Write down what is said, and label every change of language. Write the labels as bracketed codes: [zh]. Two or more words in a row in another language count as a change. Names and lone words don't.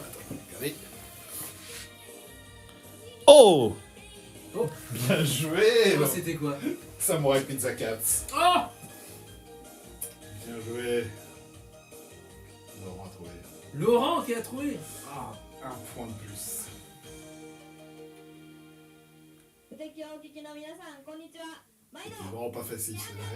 [fr] Attends, regardez. Oh, Oh! bien joué Oh, c'était quoi? Samurai Pizza Cats. Oh! Bien joué. Laurent a trouvé. Laurent qui a trouvé! Ah! Un point de plus. [ja] 無敵をお聞きの皆さん、こんにちは。毎度 [fr] C'est vraiment pas facile. celui-là.